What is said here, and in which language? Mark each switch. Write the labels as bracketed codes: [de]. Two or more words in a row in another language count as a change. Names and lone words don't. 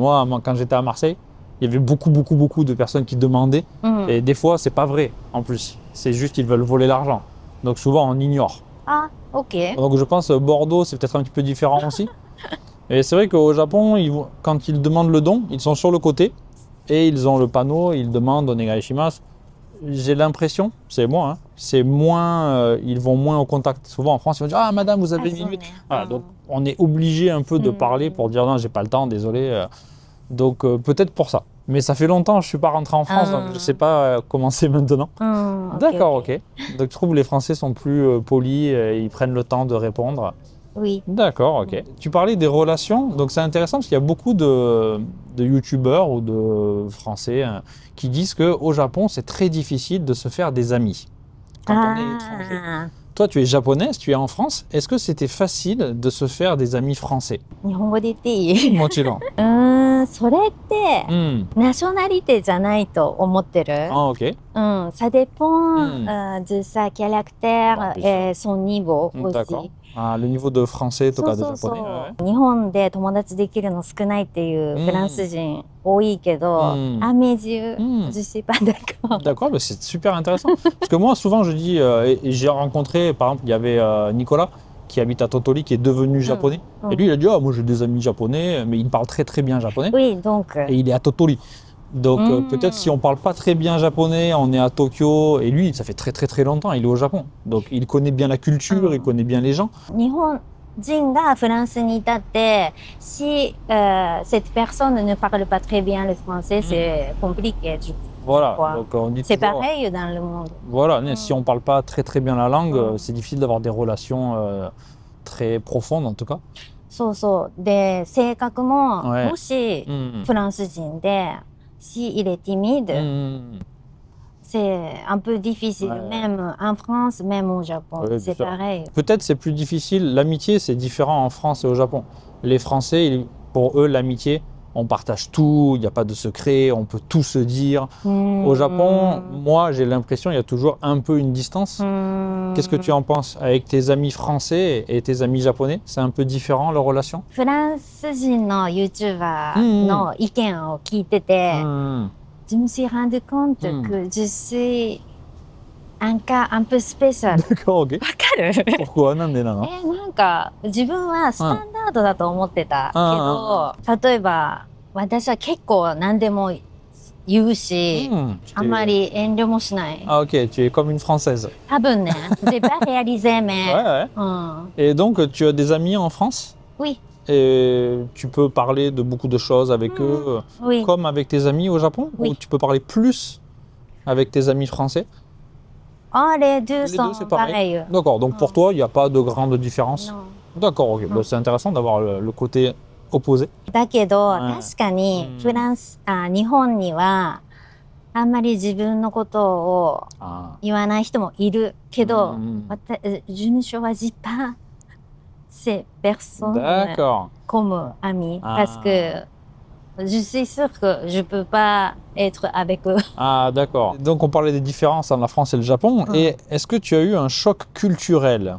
[fr] Moi, quand j'étais à Marseille, il y avait beaucoup de personnes qui demandaient. Et des fois, c'est pas vrai, en plus. C'est juste qu'ils veulent voler l'argent. Donc souvent, on ignore. Ah, ok. Donc je pense Bordeaux, c'est peut-être un petit peu différent aussi. Et c'est vrai qu'au Japon, quand ils demandent le don, ils sont sur le côté et ils ont le panneau, ils demandent onegai shimasu. J'ai l'impression, c'est moi, hein, c'est moins, ils vont moins au contact. Souvent en France, ils vont dire ah madame, vous avez une minute. Voilà, donc on est obligé un peu de parler pour dire non, j'ai pas le temps, désolé. Donc peut-être pour ça. Mais ça fait longtemps, je suis pas rentré en France, donc je sais pas comment c'est maintenant. D'accord, ok. Donc je trouve que les Français sont plus polis, ils prennent le temps de répondre. Oui. D'accord, ok. Tu parlais des relations, donc c'est intéressant parce qu'il y a beaucoup de youtubeurs ou de Français qui disent qu'au Japon, c'est très difficile de se faire des amis quand on est étranger. Toi, tu es japonaise, tu es en France. Est-ce que c'était facile de se faire des amis français? [ja] 日本語で言っていいもちろん。それってナショナリティじゃないと思ってる。 [fr] Ah, ok. Ça dépend de sa caractère et son niveau D'accord. aussi. Ah, le niveau de français [ja] そとうかでそう [fr] japonais. [ja] そう。日本で友達できるの少ないっていうフランス人多いけど、 [fr] à mes yeux, je suis pas d'accord. D'accord, bah c'est super intéressant. Parce que moi, souvent, je dis, et j'ai rencontré, par exemple, il y avait Nicolas qui habite à Totoli, qui est devenu japonais. Et lui, il a dit, ah, moi j'ai des amis japonais, mais il parle très bien japonais. Oui, donc. Et il est à Totoli. Donc peut-être si on parle pas très bien japonais, on est à Tokyo, et lui, ça fait très longtemps, il est au Japon. Donc il connaît bien la culture, il connaît bien les gens. [ja] 日本人がフランスにいたって、 [fr] si cette personne ne parle pas très bien le français, c'est compliqué. Voilà, donc on dit c'est toujours, pareil dans le monde. Voilà, si on parle pas très bien la langue, c'est difficile d'avoir des relations très profondes en tout cas. [ja] そうそう。で、性格も、 [fr] Ouais. [ja] もしフランス人で、 [fr] si il est timide, c'est un peu difficile, même en France, même au Japon. C'est pareil. Peut-être c'est plus difficile. L'amitié, c'est différent en France et au Japon. Les Français, pour eux, l'amitié, on partage tout, il n'y a pas de secret, on peut tout se dire. Au Japon, moi, j'ai l'impression qu'il y a toujours un peu une distance. Qu'est-ce que tu en penses avec tes amis français et tes amis japonais? C'est un peu différent leur relation? [ja] フランス人の YouTuber の意見を聞いてて、 [fr] je me suis rendu compte que je suis un cas un peu spécial. D'accord, ok. [ja] わかる？ Pourquoi? なんでなの？なんか自分はスタンダードだと思ってたけど、例えば私は結構何でも言うし、あんまり遠慮もしない。 [fr] Ah ok, tu es comme une Française. [ja] 多分ね、 [fr] j'ai pas réalisé, mais... Et donc, tu as des amis en France? Oui. Et tu peux parler de beaucoup de choses avec eux, comme avec tes amis au Japon? Ou tu peux parler plus avec tes amis français? Les deux sont pareils. D'accord, donc pour toi, il n'y a pas de grande différence? D'accord, ok. C'est intéressant d'avoir le côté opposé. [ja] だけど、確かに日本にはあんまり自分のことを言わない人もいるけど、 [fr] je ne choisis pas ces personnes comme amis parce que je suis sûre que je peux pas être avec eux. Ah, d'accord. Donc on parlait des différences entre la France et le Japon. Et est-ce que tu as eu un choc culturel?